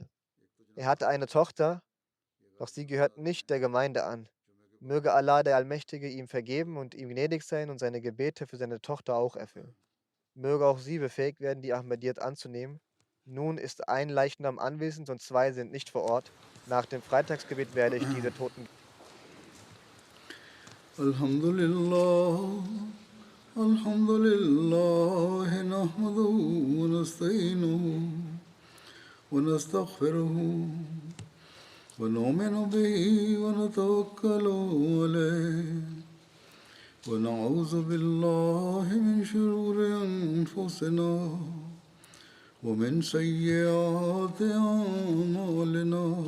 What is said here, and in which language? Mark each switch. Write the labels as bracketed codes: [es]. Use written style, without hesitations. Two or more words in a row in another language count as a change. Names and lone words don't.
[de] Er hatte eine Tochter, doch sie gehört nicht der Gemeinde an. Möge Allah, der Allmächtige, ihm vergeben und ihm gnädig sein und seine Gebete für seine Tochter auch erfüllen. Möge auch sie befähigt werden, die Ahmadiyyat anzunehmen. Nun ist ein Leichnam anwesend und 2 sind nicht vor Ort. Nach dem Freitagsgebet werde ich diese Toten. [ar] الحمد لله، الحمد لله، نحمده ونستعينه ونستغفره ونؤمن به ونتوكل عليه ونعوذ بالله من شرور أنفسنا ومن سيئات أعمالنا.